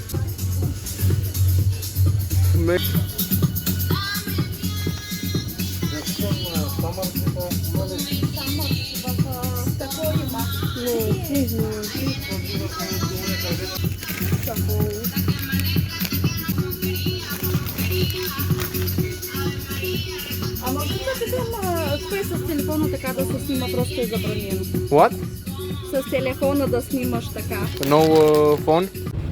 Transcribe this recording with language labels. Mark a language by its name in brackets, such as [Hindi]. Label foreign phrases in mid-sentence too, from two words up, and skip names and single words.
[Romanian] Nu, nici nu. Taco. [Bulgarian] Той с телефона така да се снима просто е забранено. [English] What? [Bulgarian] С телефона да снимаш така. [English] No phone?